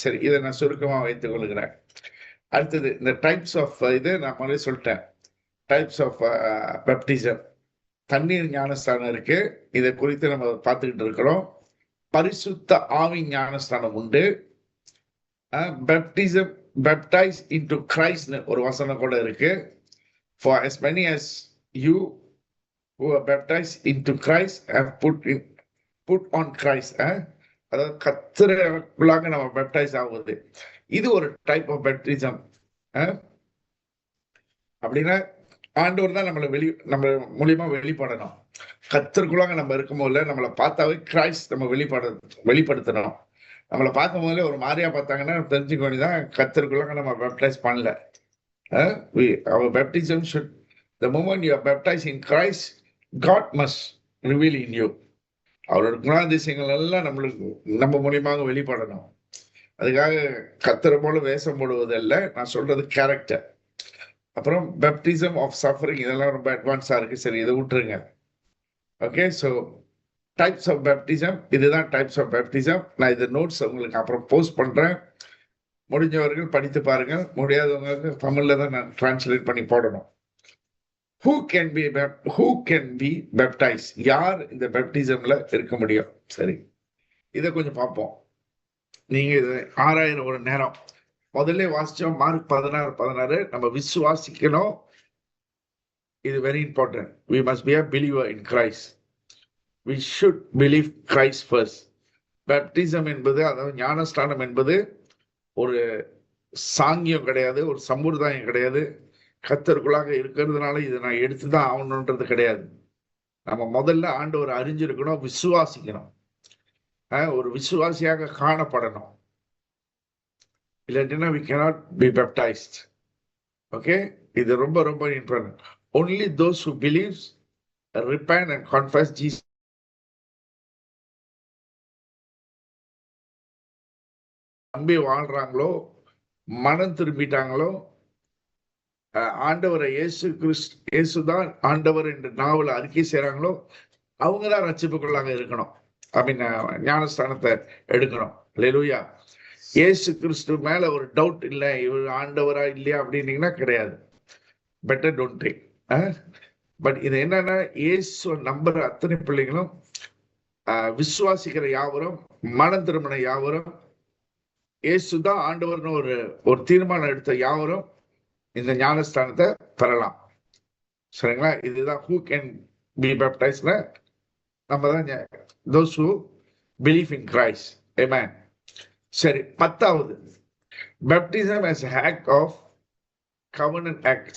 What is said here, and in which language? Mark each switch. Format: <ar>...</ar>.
<ta>சரி, இதை நான் சுருக்கமா வைத்துக் கொள்கிறேன். அடுத்தது இந்த டைப்ஸ் ஆஃப் இது நான் முதல்ல சொல்லிட்டேன். Types of baptism. தண்ணீர் ஞானஸ்தானம் இருக்கு, இதை குறித்து நம்ம பார்த்துக்கிட்டு இருக்கிறோம். பரிசுத்த ஆவி ஞானஸ்தானம் உண்டு. பேப்டிசம்</ta> <en>baptize into Christ</en> <ta>ஒரு வசனம் கூட இருக்கு.</ta> <en>For as many as you who are baptized into Christ have put on Christ.</en> <ta>அதாவது கர்த்தருக்குள்ளாக நம்ம பேப்டைஸ் ஆகுது. இது ஒரு டைப் ஆஃப் பேப்டிசம். அப்படின்னா ஆண்டவர் தான் நம்ம மூலியமா வெளிப்படணும். கர்த்தருக்குள்ளாக நம்ம இருக்கும் போதுல நம்மளை பார்த்தாவே கிரைஸ்ட் நம்ம வெளிப்படுத்தணும். நம்மளை பார்க்கும் போதுல ஒரு மாதிரியா பார்த்தாங்கன்னா தெரிஞ்சுக்க வேண்டியதான் கர்த்தருக்குள்ளாக நம்ம பேப்டைஸ் பண்ணல.</ta> <en>Our baptism should, the moment you are baptized in Christ, God must reveal in you.</en> <ta>அவரோட குணாதிசயங்கள் எல்லாம் நம்ம மூலியமாக வெளிப்படணும். அதுக்காக கர்த்தரை போல வேஷம் போடுவதல்ல, நான் சொல்றது கேரக்டர். அப்புறம் பேப்டிசம் ஆஃப் சஃபரிங், இதெல்லாம் ரொம்ப அட்வான்ஸா இருக்கு. சரி, இதை விட்டுருங்க.</ta> <en>Okay, so types of baptism, இதுதான் types of baptism.</en> <ta>நான் இது நோட்ஸ் உங்களுக்கு அப்புறம் போஸ்ட் பண்றேன். முடிஞ்சவர்கள் படித்து பாருங்க, முடியாதவங்களுக்கு தமிழ்ல தான் நான் டிரான்ஸ்லேட் பண்ணி போடணும்.</ta> <en>Who can be baptized?</en> <ta>யார் இந்த பேப்டிசம்ல இருக்க முடியும்? சரி, இதை கொஞ்சம் பார்ப்போம். நீங்க இதை ஆராயிரம் ஒரு நேரம். முதல்ல வாசிச்சோம் மார்க் 16:16. நம்ம விசுவாசிக்கணும். இது</ta> <en>Very important. We must be a believer in Christ. We should believe Christ first.</en> <ta>Baptism என்பது, அதாவது ஞானஸ்தானம் என்பது ஒரு சாங்கியம் கிடையாது, ஒரு சம்பிரதாயம் கிடையாது. கர்த்தருக்குள்ளாக இருக்கிறதுனால இதை நான் எடுத்துதான் ஆகணுன்றது கிடையாது. நம்ம முதல்ல ஆண்டவர் அறிஞ்சிருக்கணும், விசுவாசிக்கணும், ஒரு விசுவாசியாக காணப்படணும்.</ta> <en>இல்லாட்டினா we cannot be baptized.</en> <ta>Okay, இது ரொம்ப ரொம்ப important.</ta> <en>Only those who believes, repent and confess Jesus</en> <ta>நம்பி வாழ்றாங்களோ, மனம் திரும்பிட்டாங்களோ, ஆண்டவரை இயேசுதான் ஆண்டவர் என்று நாவல அறிக்கை செய்யறாங்களோ, அவங்கதான் ரட்சிப்புக்குள்ளாக இருக்கணும். அப்படின்னு ஞானஸ்தானத்தை எடுக்கணும். அல்லேலூயா. இயேசு கிறிஸ்து மேல ஒரு டவுட் இல்லை, இவர் ஆண்டவரா இல்லையா அப்படின்னீங்கன்னா கிடையாது.</ta> <en>Better don't take.</en> <ta>பட் இது என்னன்னா, இயேசு நம்புற அத்தனை பிள்ளைகளும், விசுவாசிக்கிற யாவரும், மனம் திரும்பின யாவரும், இயேசுதான் ஆண்டவர்னு ஒரு தீர்மானம் எடுத்த யாவரும் இந்த ஞானஸ்தானத்தை பெறலாம். சரிங்களா?</ta> <en>இதுதான் who can be baptized.</en> <ta>நம்ம தான்</ta> <en>those who believe in Christ. Amen. சரி, 10வது baptism as an act of covenant act.</en>